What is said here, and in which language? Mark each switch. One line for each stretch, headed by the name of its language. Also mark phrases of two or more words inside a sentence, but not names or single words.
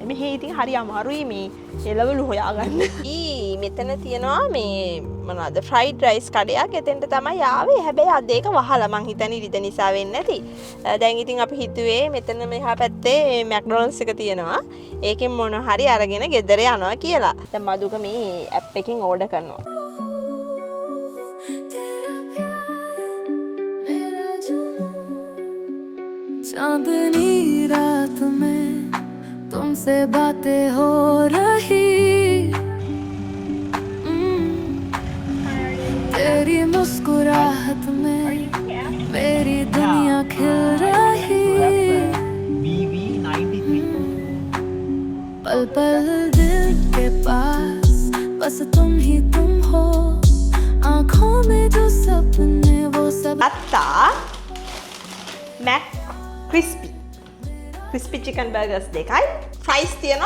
Sinhala: මෙහෙ ඉතින් හරි අමාරුයි මේ එළවලු හොයාගන්න. මෙතන තියනවා මේ මොනවද
English: fried rice
Sinhala: කඩයක්. එතෙන්ට තමයි ආවේ. හැබැයි අද ඒක වහලා මං හිතන්නේ ඉරිද නිසා වෙන්නේ නැති. දැන් ඉතින් අපි හිතුවේ මෙතන මෙහා පැත්තේ මැක්ඩොනල්ඩ්ස් එක තියෙනවා. ඒකෙන් මොන හරි අරගෙන ගෙදර යනවා කියලා. දැන් මදුක මේ ඇප් එකකින් ඕඩර් කරනවා.
Hindi: चांदनी रात में तुमसे बातें हो रही तेरी मुस्कुराहट में मेरी दुनिया खिल रही पल पल दिल के पास बस तुम ही तुम हो आँखों में जो सपने वो सब
Sinhala: අත්තා මැක් ක්‍රිස්පි චිකන් බර්ගර්ස් දෙකයි ෆ්‍රයිස් තියෙනවා.